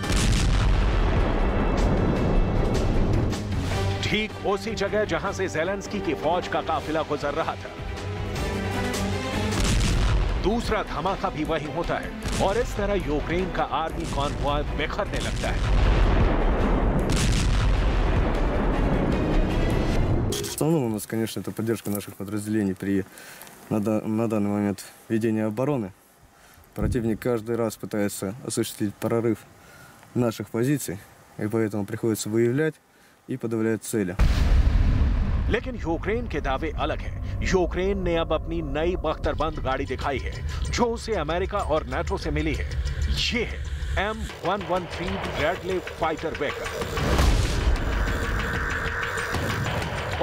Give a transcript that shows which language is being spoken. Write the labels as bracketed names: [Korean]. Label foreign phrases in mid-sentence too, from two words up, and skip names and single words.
[Hindi] ठीक उसी जगह जहां से ज़ेलेंस्की की फौज का काफिला गुजर रहा था। दूसरा धमाका भी वहीं होता है और इस तरह यूक्रेन का [English] army convoy [Hindi] बिखरने लगता है। [Russian] В основном у нас, конечно, это поддержка наших подразделений при на данный момент ведения обороны. Противник каждый раз пытается осуществить прорыв наших позиций, и поэтому приходится выявлять и подавлять цели. [Hindi] लेकिन यूक्रेन के दावे अलग हैं। यूक्रेन ने अब अपनी नई बख्तरबंद गाड़ी दिखाई है जो उसे अमेरिका और नाटो से मिली है। ये है M113 ब्रैडले फाइटर वेहिकल।